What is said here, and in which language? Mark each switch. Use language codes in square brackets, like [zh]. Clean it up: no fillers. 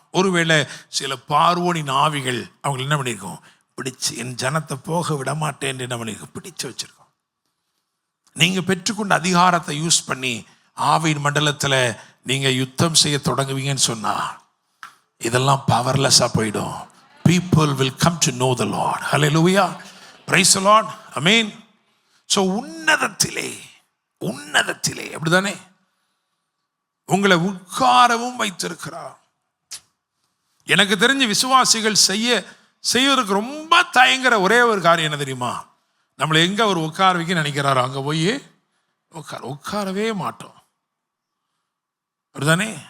[ta] ஒருவேளை சில பார்வோனின் ஆவிகள் அவங்க என்ன பண்ணியிருக்கோம்? பிடிச்சு என் ஜனத்தை போக விட மாட்டேன் என்ன பண்ணியிருக்கோம்? பிடிச்சு வச்சிருக்கோம். நீங்க பெற்றுக்கொண்ட அதிகாரத்தை யூஸ் பண்ணி ஆவியின் மண்டலத்தில் நீங்க யுத்தம் செய்ய தொடங்குவீங்கன்னு சொன்னா இதெல்லாம் பவர்லெஸ்ஸா போயிடும். [en] People will come to know the Lord. Hallelujah. Praise the Lord. Amen. So [ta] உன்னதத்திலே உன்னதத்திலே, அப்படிதானே, உங்களை உட்காரவும் வைத்திருக்கிறார். எனக்கு தெரிஞ்ச விசுவாசிகள் செய்வதற்கு ரொம்ப தயங்குற ஒரே ஒரு காரியம் என்ன தெரியுமா? நம்மளை எங்க அவர் உட்கார வைக்க நினைக்கிறாரோ அங்க போய் உட்காரவே மாட்டோம். அப்படிதானே?